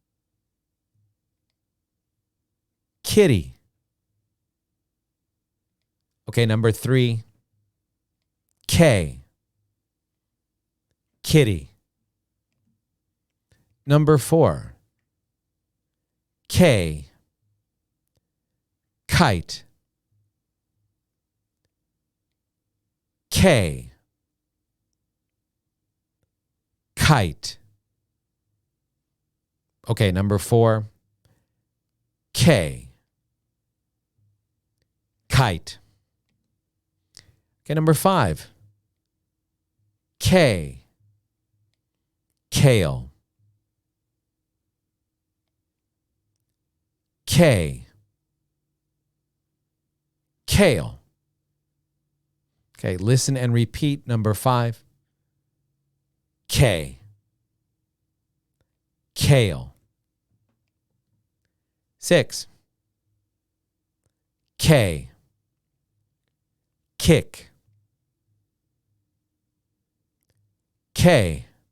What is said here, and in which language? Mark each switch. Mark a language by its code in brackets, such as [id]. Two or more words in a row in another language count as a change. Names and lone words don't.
[en] Kitty. Okay, number three, K. Kitty. Number four, K. Kite. K. Kite. Okay, number four, K. Kite. Okay, number five, K. Kale. K. Kale. Okay, listen and repeat. Number five, K. Kale. Six, K. Kick. K.